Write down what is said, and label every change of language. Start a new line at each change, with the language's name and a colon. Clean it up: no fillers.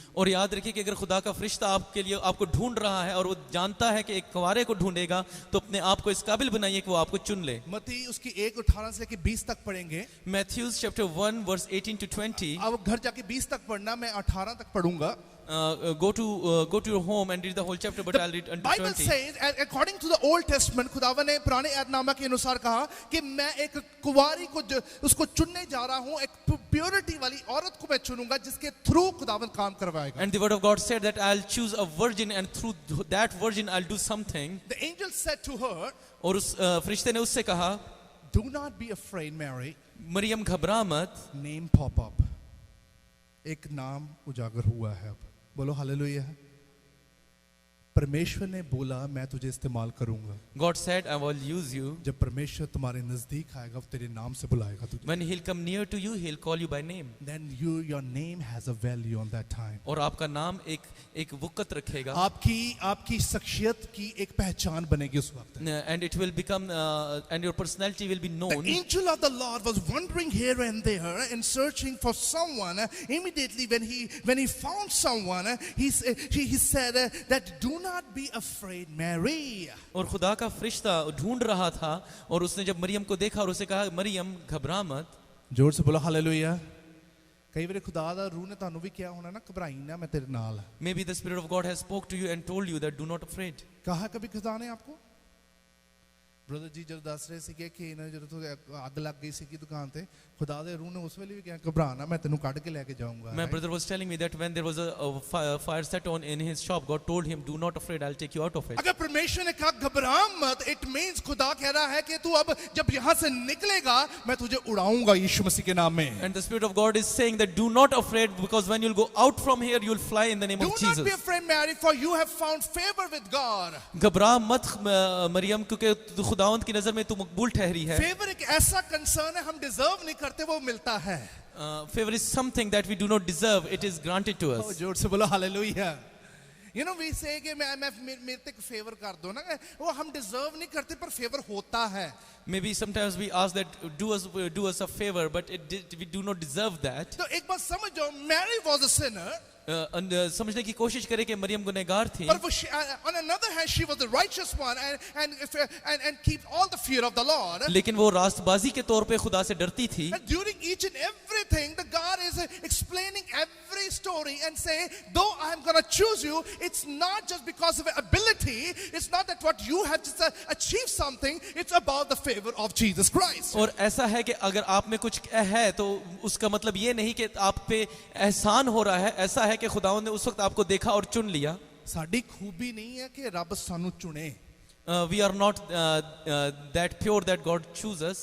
Hindi: और याद रखिए कि अगर खुदा का फरिश्ता आपके लिए आपको ढूंढ रहा है और वो जानता है कि एक कुंवारे को ढूंढेगा तो अपने आप को इस काबिल बनाइए कि वो आपको चुन ले. मत्ती उसकी 1:18 से लेकर 20 तक पढ़ेंगे.
English: Matthew chapter 1 verse 18 to 20.
Hindi: अब घर जाके 20 तक पढ़ना, मैं 18 तक पढ़ूंगा.
English: Go to your home and read the whole chapter, but I'll read until Bible 20. says, according to the Old Testament,
Hindi: खुदावन ने पुराने ऐतनामा के अनुसार कहा कि मैं एक कुंवारी को उसको चुनने जा रहा हूं, एक प्योरिटी वाली औरत को मैं चुनूंगा जिसके थ्रू खुदावन काम करवाएगा.
English: And the word of God said that I'll choose a virgin and through that virgin I'll do something. The angel said to her,
Hindi: और उस फरिश्ते ने उससे कहा,
English: do not be afraid, Mary.
Hindi: Maryam घबरा मत.
English: Name pop up.
Hindi: एक नाम उजागर हुआ है. अब बोलो हालेलुया. परमेश्वर ने बोला मैं तुझे इस्तेमाल करूंगा.
English: God said I will use you.
Hindi: जब परमेश्वर तुम्हारे नजदीक आएगा वो तेरे नाम से बुलाएगा तुझे.
English: When he'll come near to you, he'll call you by name. Then your name has a value on that time.
Hindi: और आपका नाम एक वक़्त रखेगा. आपकी शख्सियत की एक पहचान बनेगी उस वक्त.
English: And it will become and your personality will be The known. angel of the Lord was wandering here and there and searching for someone. Immediately when he found someone, he said that do not be afraid, Mary.
Hindi: और खुदा का फरिश्ता ढूंढ रहा था और उसने जब मरियम को देखा और उसे कहा मरियम घबरा मत. जोर से बोलो हालेलुया. कई बार खुदा दा रूह ने
Punjabi: ਤੁਹਾਨੂੰ ਵੀ ਕਿਹਾ ਹੋਣਾ ਨਾ ਘਬਰਾਈ ਨਾ ਮੈਂ ਤੇਰੇ ਨਾਲ.
English: Maybe the Spirit of God has spoke to you and told you that do not afraid.
Hindi: कहा कभी खुदा ने आपको? ब्रदर जी जब दस रहे
Punjabi: ਸੀਗੇ ਕਿ ਇਹਨਾਂ ਜਦੋਂ ਤੋਂ ਅੱਗ ਲੱਗ ਗਈ ਸੀਗੀ ਦੁਕਾਨ ਤੇ खुदा दे रूह ने उस ਵੇਲੇ ਵੀ ਕਿਹਾ ਘਬਰਾ ਨਾ ਮੈਂ ਤੈਨੂੰ ਕੱਢ ਕੇ ਲੈ ਕੇ ਜਾਊਂਗਾ.
English: My brother was telling me that when there was a fire set on in his shop, God told him, "Do not afraid, I'll take you out of it."
Hindi: अगर परमेश्वर ने कहा घबरा मत,
English: it means
Hindi: खुदा कह रहा है कि तू अब जब यहाँ से निकलेगा मैं तुझे उड़ाऊंगा यीशु मसीह के नाम में.
English: And the Spirit of God is saying that do not afraid, because when you'll go out from here, you'll fly in the name Do of not be Jesus. afraid, Mary, for you have found favor with God.
Hindi: घबरा मत मरियम, क्योंकि खुदावंद की नजर में तू मकबूल ठहरी है. फेवर एक ऐसा कंसर्न है हम डिजर्व नहीं करते, वो मिलता है.
English: Favor is something that we do not deserve. It is granted to us.
Hindi: जोर से बोलो hallelujah.
English: You know, we say
Hindi: कि मेरे तक फेवर कर दो ना, वो हम डिजर्व नहीं करते पर फेवर होता है.
English: Maybe sometimes we ask that do us a favor, but we do not deserve that.
Hindi: तो एक बात समझो,
English: Mary was a sinner.
Hindi: समझने की कोशिश करें कि मरियम गुनहगार थी.
English: But on another hand, she was the righteous one and keep all the fear of the Lord.
Hindi: लेकिन वो रास्तबाजी के तौर पे खुदा से डरती थी.
English: And during each and everything, the God is explaining every story and say, though I am going to choose you, it's not just because of ability. It's not that what you have just achieved something. It's about the favor of Jesus Christ.
Hindi: और ऐसा है कि अगर आप में कुछ है तो उसका मतलब ये नहीं कि आप पे एहसान हो रहा है. ऐसा है कि खुदावंद ने उस वक्त आपको देखा और चुन लिया.
Punjabi: साड़ी खूबी नहीं है कि रब सानू चुने.
English: We are not that pure that God chooses.